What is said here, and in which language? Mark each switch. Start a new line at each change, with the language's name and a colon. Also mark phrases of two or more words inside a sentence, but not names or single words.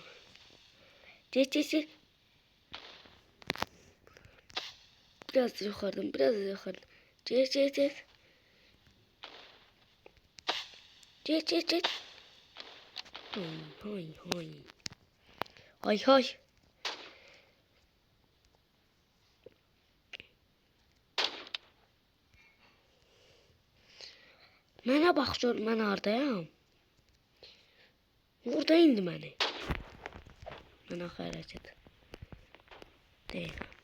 Turkish: Geç. Biraz yukarıdan, biraz yukarıdan. Geç. Geç. Hay.
Azerbaijani: Mənə bax gör, mən hardayam. Burada indi məni. Mən axı hərəkət deyiləm.